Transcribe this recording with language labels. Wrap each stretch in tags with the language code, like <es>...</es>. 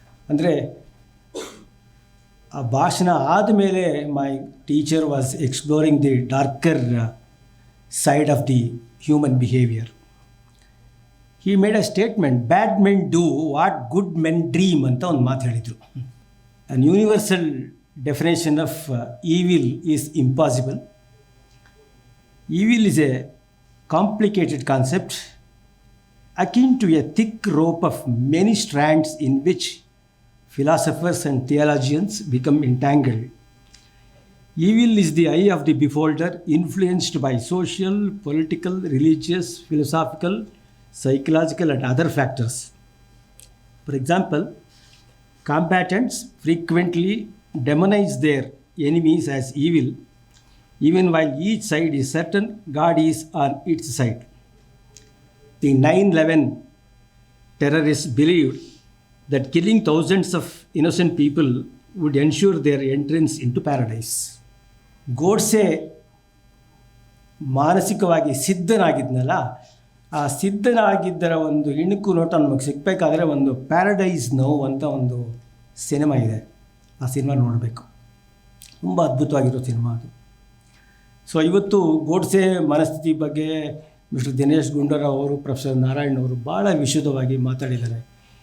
<kn>ಅಂದರೆ ಆ ಭಾಷಣ ಆದಮೇಲೆ</kn> <en>My teacher was exploring the darker side of the human behaviour. He made a statement, bad men do what good men dream</en> <kn>ಅಂತ ಒಂದು ಮಾತು ಹೇಳಿದರು.</kn> <en>An universal definition of evil is impossible. Evil is a complicated concept akin to a thick rope of many strands in which philosophers and theologians become entangled. Evil is the eye of the beholder, influenced by social, political, religious, philosophical, psychological and other factors. For example, combatants frequently demonize their enemies as evil, even while each side is certain God is on its side. The 9/11 terrorists believed that killing thousands of innocent people would ensure their entrance into paradise.</en> <kn>Godse ಮಾನಸಿಕವಾಗಿ ಸಿದ್ಧನಾಗಿದ್ನಲ್ಲ, ಆ ಸಿದ್ಧನಾಗಿದ್ದರ ಒಂದು ಇಣುಕು ನೋಟ ನಮಗೆ ಸಿಗಬೇಕಾದ್ರೆ ಒಂದು paradise ನೋವು ಅಂತ ಒಂದು cinema ಇದೆ. ಆ ಸಿನಿಮಾ ನೋಡಬೇಕು. ತುಂಬ ಅದ್ಭುತವಾಗಿರೋ ಸಿನಿಮಾ ಅದು. ಸೊ ಇವತ್ತು ಗೋಡ್ಸೆ ಮನಸ್ಥಿತಿ ಬಗ್ಗೆ ಮಿಸ್ಟರ್ ದಿನೇಶ್ ಗುಂಡೂರಾವ್ ಅವರು, ಪ್ರೊಫೆಸರ್ ನಾರಾಯಣ್ ಅವರು ಭಾಳ ವಿಶದವಾಗಿ ಮಾತಾಡಿದ್ದಾರೆ.</kn>